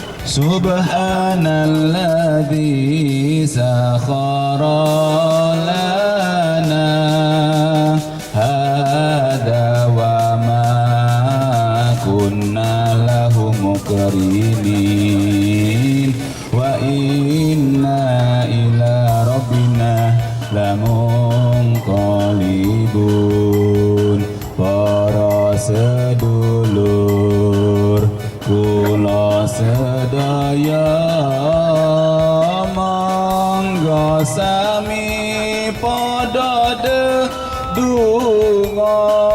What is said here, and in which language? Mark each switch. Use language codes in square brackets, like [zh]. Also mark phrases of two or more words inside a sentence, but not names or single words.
[ar] سبحان الذي سخر لنا هذا وما كنا له مقرنين وإنا إلى ربنا لمنقلبون. [jv] Para sedulur kula sedaya monggo sami padha ndedonga